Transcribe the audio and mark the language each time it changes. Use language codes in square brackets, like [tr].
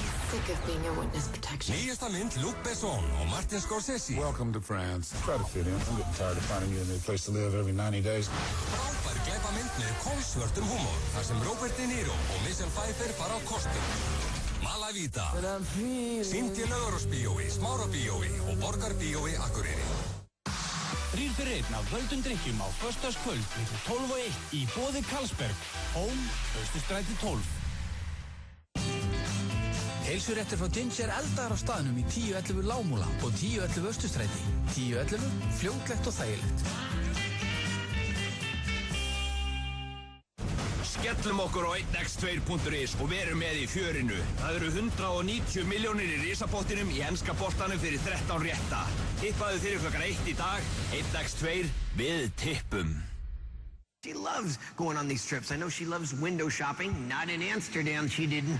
[en] Think of being a witness protection. [is] Nýjasta mynd Luc Besson og Martin Scorsese. [en] Welcome to France. Try to fit in. I'm getting tired of finding you a new place to live every 90 days. [is] Frábær glæpamynd með kolsvörtum húmor, þar sem Robert De Niro og Michelle Pfeiffer fara á kostum. Malavita. Sýnt í Laugarásbíói, Smárabíói og Borgarbíói Akureyri. 3 fyrir 1 af völdum drykkjum á föstudagskvöld milli 12 og 1 í boði Karlsberg, Home, Austurstræti 12. Heilsuréttur frá Ginger eldar á staðnum í 1011 Lágmúla og 1011 Austurstræti. 1011, fljótlegt og þægilegt. Skellum okkur á 1x2.is og verum með í fjörinu. Það eru 190 milljónir í risapottinum í enska boltanum fyrir 13 rétta. Tippaðu fyrir klokkan 1 í dag, 1x2 við tippum. [en] She loves going on these trips. I know she loves window shopping. Not in Amsterdam, she didn't.